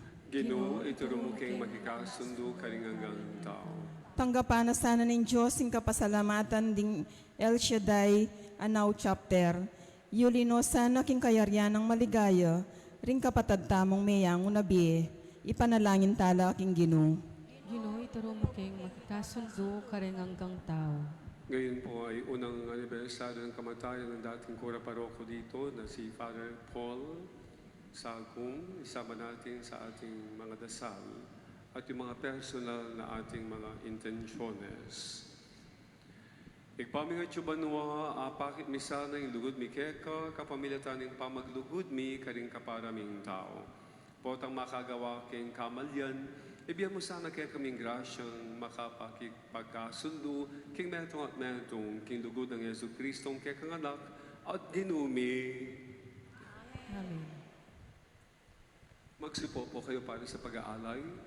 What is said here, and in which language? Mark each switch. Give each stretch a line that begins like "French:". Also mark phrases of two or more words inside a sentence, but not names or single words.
Pampanga: Ginoo, ituro mo keng makikasundo karing anggang tao.
Filipino: Tanggapan na sana ng Diyos ang kapasalamatan ding El Shaddai Anaw Chapter.
Pampanga: Yulino sana king kayaryan ng maligaya, ring kapatad tamong mayang unabi, ipanalangin tala king Ginoo. Ginoo, ituro mo kay makakasundo ka rin hanggang tao.
Filipino: Ngayon po ay unang anibersaryo ng kamatayan ng dating kura paroko dito na si Father Paul Sagum. Isama natin sa ating mga dasal at yung mga personal na ating mga intensyones.
Pampanga: Igpamingat yung banwa, apakit misa na yung lugod mi keka, kapamilya taning pamaglugod mi, karing kaparaming tao. Potang makagawa king kamalyan, ibiyan mo sana kaya kaming grasyang makapagkasundo, king metong at metong, king lugod ng Yesu Kristong kaya kang anak, at ginumi. Amen.
Filipino: Magsipo po kayo para sa pag-aalay.